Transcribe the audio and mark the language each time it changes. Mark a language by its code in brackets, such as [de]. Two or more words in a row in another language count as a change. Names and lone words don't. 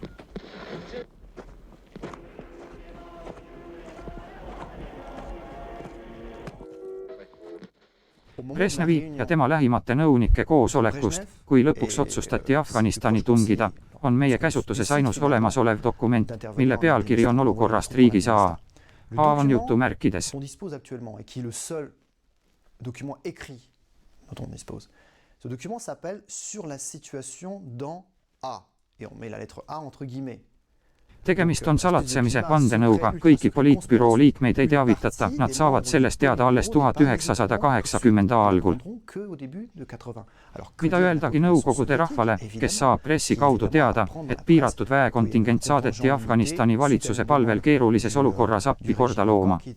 [et] Brezhnevi ja tema lähimate nõunike koosolekust, kui lõpuks otsustati Afganistani tungida, on meie käsutuses ainus olemasolev dokument, mille pealkiri on olukorrast riigis A. A on jutumärkides. [fr] Dont on dispose. Ce document s'appelle Sur la situation dans A. Et on met la lettre A entre guillemets. [et] Tegemist on salatsemise vandenõuga, kõiki poliitbüroo liikmeid ei teavitata, nad saavad sellest teada alles 1980 algul. Mida öeldagi Nõukogude rahvale, kes saab pressi kaudu teada, et piiratud väekontingent saadeti Afganistani valitsuse palvel keerulises olukorras appi korda looma.